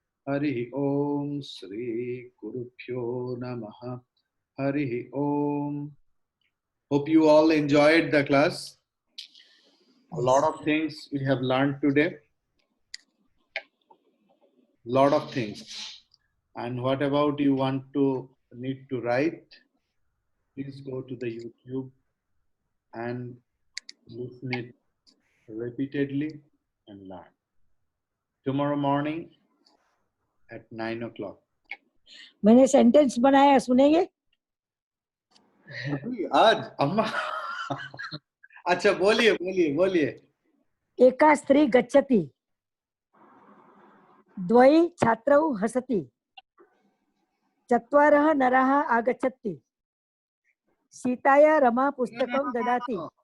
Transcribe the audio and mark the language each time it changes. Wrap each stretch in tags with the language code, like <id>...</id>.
<sa>हरि ओम श्री गुरुभ्यो नमः।</sa> <en>Hari Om. Hope you all enjoyed the class. A lot of things we have learned today. Lot of things. And what about you need to write? Please go to the YouTube and listen it repeatedly and learn. Tomorrow morning at 9 o'clock.</en> <hi>मैंने sentence बनाया, सुनेंगे? आज अम्मा अच्छा बोलिए बोलिए बोलिए.</hi> <sa>एका स्त्री गच्छति, द्वै छात्रौ हसति, चत्वारः नराः आगच्छन्ति, सीताया रमा पुस्तकं ददाति.</sa>